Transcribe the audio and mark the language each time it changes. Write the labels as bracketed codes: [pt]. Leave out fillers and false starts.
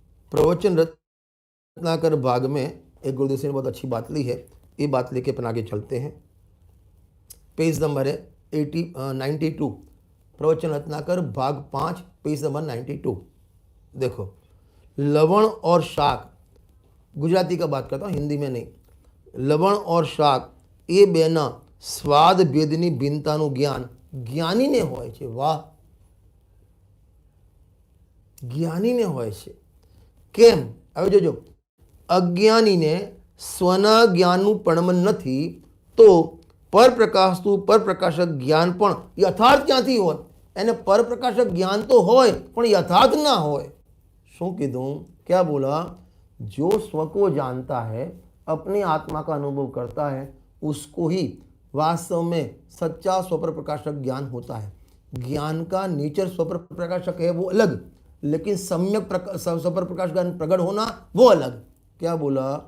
[hi] प्रवचन रत्नाकर भाग में एक गुरुदेव श्री ने बहुत अच्छी बात ली है, ये बात लेके अपन आगे चलते हैं। पेज नंबर है 92, प्रवचन रत्नाकर भाग 5 पेज नंबर 92। देखो, लवण और शाक, गुजराती का बात करता हूँ, हिंदी में नहीं। लवण और [gu] શાક એ બેના સ્વાદ ભેદની ભિન્નતાનું જ્ઞાન જ્ઞાનીને હોય છે। વાહ, જ્ઞાનીને હોય છે। કેમ? હવે જોજો, અજ્ઞાનીને સ્વના જ્ઞાનનું પ્રણમન નથી તો પરપ્રકાશતું પરપ્રકાશક જ્ઞાન પણ યથાર્થ ક્યાંથી હોય? એને પરપ્રકાશક જ્ઞાન તો હોય પણ યથાર્થ ના હોય। શું કીધું? [hi] क्या बोला? जो स्व को जानता है, अपने आत्मा का अनुभव करता है, उसको ही वास्तव में सच्चा स्वपर प्रकाशक ज्ञान होता है। ज्ञान का नेचर स्वपर प्रकाशक है वो अलग, लेकिन सम्यक स्वपर प्रकाश ज्ञान प्रकट होना वो अलग। क्या बोला?